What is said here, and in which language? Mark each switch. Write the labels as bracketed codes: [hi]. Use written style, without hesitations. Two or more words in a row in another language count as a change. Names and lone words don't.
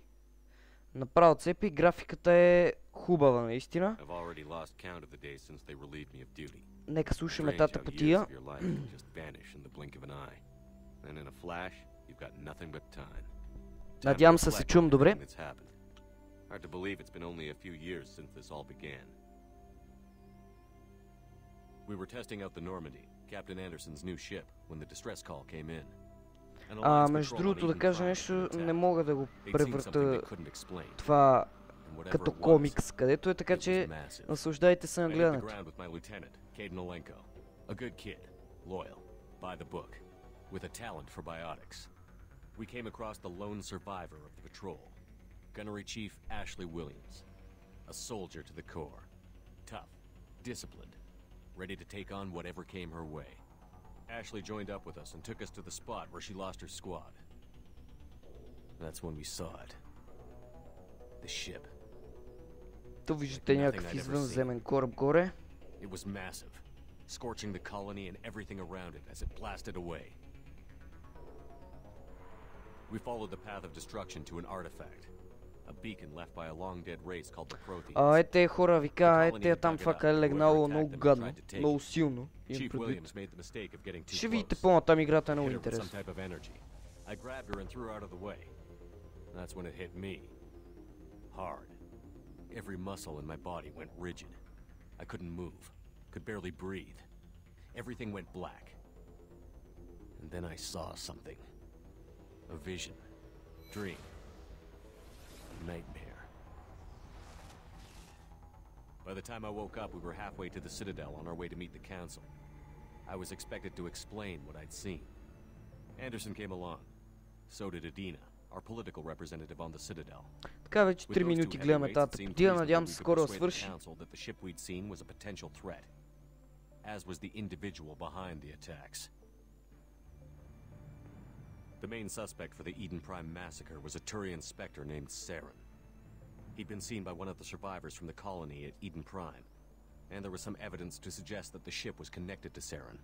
[bg] Направо цепи. Графиката е хубава, наистина. Нека слушаме тата потия. Надявам се чувам добре. [en] Hard to believe it's been only a few years since this all began. We were testing out the Normandy, Captain Anderson's new ship, when the distress call came in. [bg] Между другото да кажа нещо, не мога да го превърта това като комикс, където е, така че наслаждайте се на гледането. [en] A good kid, loyal, by the book, with a talent for biotics. We came across the lone survivor of the patrol. Gunnery Chief Ashley Williams, a soldier to the core, tough, disciplined, ready to take on whatever came her way. Ashley joined up with us and took us to the spot where she lost her squad. That's when we saw it. The ship. [bg] То виждате някакъв извънземен кораб горе. [en] It was massive, scorching the colony and everything around it as it blasted away. We followed the path of destruction to an artifact. A beacon left by a long-dead race called the Protheans. [bg] Ете хора вика, ете там това къде е легнало много гадно, много силно. [en] Chief Williams made the mistake of getting too [bg] Ще [en] close. [bg] видите по-натам играта е много [en] Hit her with some [bg] интересна. [en] type of energy. I grabbed her and threw her out of the way. That's when it hit me. Hard. Every muscle in my body went rigid. I couldn't move. Could barely breathe. Everything went black. And then I saw something. A vision. Dream. Nightmare. By the time I woke up, we were halfway to the Citadel on our way to meet the Council. I was expected to explain what I'd seen. Anderson came along. So did Adina, our political representative on the Citadel. [bg] Така вече 3 минути гледаме тази потия, надявам се скоро да свърши. [en] That the ship we'd seen was a potential threat, as was the individual behind the attacks. The main suspect for the Eden Prime massacre was a Turian Spectre named Saren. He'd been seen by one of the survivors from the colony at Eden Prime, and there was some evidence to suggest that the ship was connected to Saren.